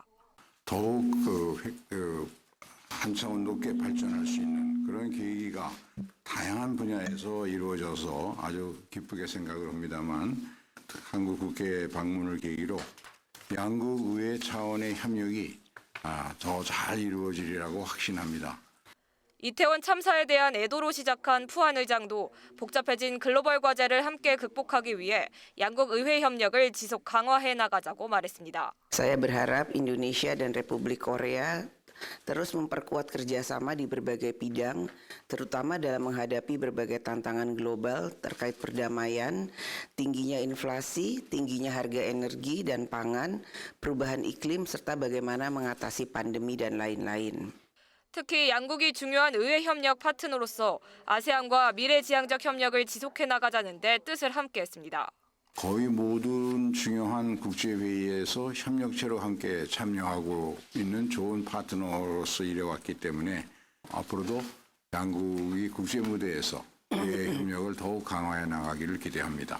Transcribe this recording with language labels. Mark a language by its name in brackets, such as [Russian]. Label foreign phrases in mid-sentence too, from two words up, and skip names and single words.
[Korean] 더욱 한 차원 높게 발전할 수 있는 그런 계기가 다양한 분야에서 이루어져서 아주 기쁘게 생각을 합니다만 한국 국회 방문을 계기로 양국 의회 차원의 협력이 더 잘 이루어지리라고 확신합니다. 이태원 참사에 대한 애도로 시작한 푸한 의장도 복잡해진 글로벌 과제를 함께 극복하기 위해 양국 의회 협력을 지속 강화해 나가자고 말했습니다. [Indonesian] Saya berharap Indonesia dan Republik Korea terus memperkuat kerjasama di berbagai bidang, terutama dalam menghadapi berbagai tantangan global terkait perdamaian, tingginya inflasi, tingginya harga energi dan pangan, perubahan iklim, serta bagaimana mengatasi pandemi dan lain-lain. [Korean] 특히 양국이 중요한 의회 협력 파트너로서 아세안과 미래지향적 협력을 지속해 나가자는 데 뜻을 함께했습니다. 거의 모든 중요한 국제회의에서 협력체로 함께 참여하고 있는 좋은 파트너로서 일해왔기 때문에 앞으로도 양국이 국제무대에서 의회 협력을 더욱 강화해 나가기를 기대합니다.